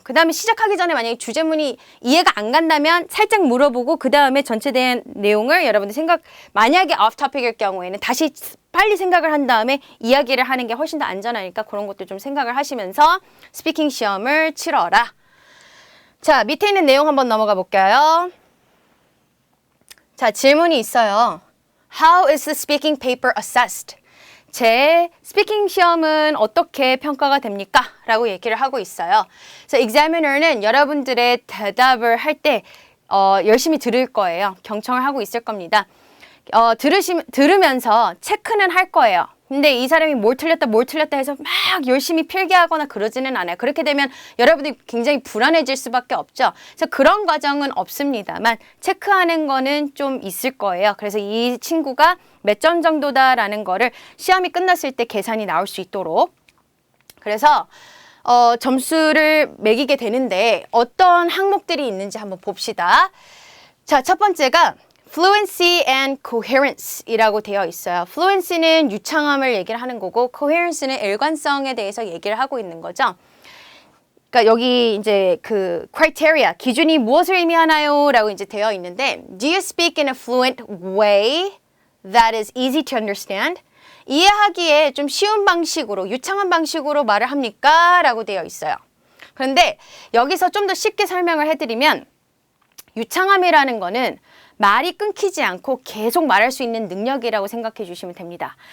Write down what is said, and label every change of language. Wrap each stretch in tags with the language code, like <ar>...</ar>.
<ko>그 다음에 시작하기 전에 만약에 주제문이 이해가 안 간다면 살짝 물어보고 그 다음에 전체 대한 내용을 여러분들 만약에 off topic일 경우에는 다시 빨리 생각을 한 다음에 이야기를 하는 게 훨씬 더 안전하니까 그런 것도 좀 생각을 하시면서 스피킹 시험을 치러라. 자, 밑에 있는 내용 한번 넘어가 볼게요. 자, 질문이 있어요.</ko> <en>How is the speaking paper assessed?</en> <ko>제 스피킹 시험은 어떻게 평가가 됩니까? 라고 얘기를 하고 있어요. 그래서 examiner는 여러분들의 대답을 할 때 열심히 들을 거예요. 경청을 하고 있을 겁니다. 들으면서 체크는 할 거예요. 근데 이 사람이 뭘 틀렸다 해서 막 열심히 필기하거나 그러지는 않아요. 그렇게 되면 여러분들이 굉장히 불안해질 수밖에 없죠. 그래서 그런 과정은 없습니다만 체크하는 거는 좀 있을 거예요. 그래서 이 친구가 몇 점 정도다라는 거를 시험이 끝났을 때 계산이 나올 수 있도록 그래서 점수를 매기게 되는데 어떤 항목들이 있는지 한번 봅시다. 자, 첫 번째가 Fluency and Coherence 이라고 되어 있어요. Fluency는 유창함을 얘기를 하는 거고 Coherence는 일관성에 대해서 얘기를 하고 있는 거죠. 그러니까 여기 이제 그 criteria, 기준이 무엇을 의미하나요? 라고 이제 되어 있는데</ko> <en>Do you speak in a fluent way that is easy to understand?</en> <ko>이해하기에 좀 쉬운 방식으로, 유창한 방식으로 말을 합니까? 라고 되어 있어요. 그런데 여기서 좀 더 쉽게 설명을 해드리면 유창함이라는 거는 말이 끊기지 않고 계속 말할 수 있는 능력이라고 생각해 주시면 됩니다.</ko>